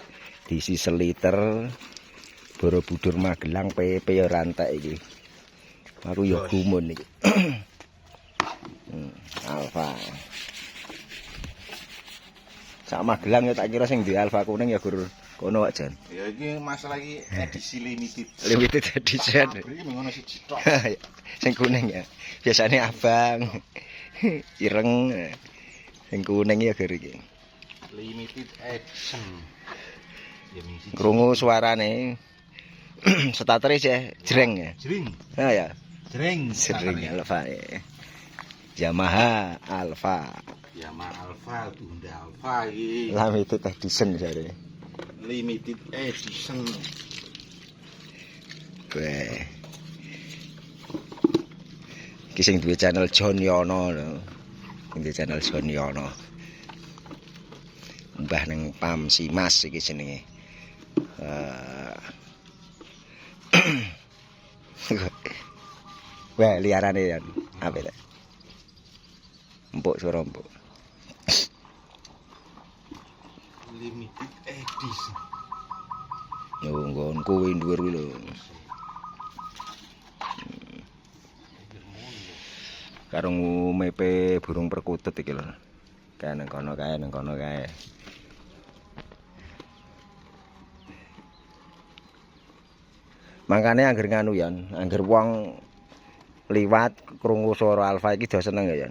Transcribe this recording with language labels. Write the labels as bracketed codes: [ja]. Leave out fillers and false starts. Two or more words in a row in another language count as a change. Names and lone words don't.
[jv] Diisi seliter Borobudur Magelang PP ya rantek iki. Aku ya gumun iki. Alfa. Sak Magelang ya tak kira sing di Alfa kuning ya gur kono wae jan. Ya iki masalah iki edisi limited. [en] Limited edition. [jv] Iki ngono siji tok. Sing kuning ya. Biasane abang. Ireng. Sing kuning ya gur iki. [en] Limited edition. [jv] Ya ming siji. Krungu suarane. Starter sih jreng ya. Jring. Ah ya. Jring. Jreng Alfa ya. Yamaha Alfa. Yamaha Alfa, Honda Alfa iki. [en] Limited edition jare. Limited edition. Weh. [jv] Iki sing duwe channel John Yono lho. Duwe channel John Yono. Mbah nang Pam Simas iki jenenge. Wah, liarane ya. Apa ta? Empuk suara empuk. [en] Limited edition. [jv] Yo nggon kuwi dhuwur kuwi lho. Karo mepe burung perkutut iki lho. Kae nang kono kae. Mangkane angger nganu ya, angger wong liwat krungu suara Alfa iki do seneng ya.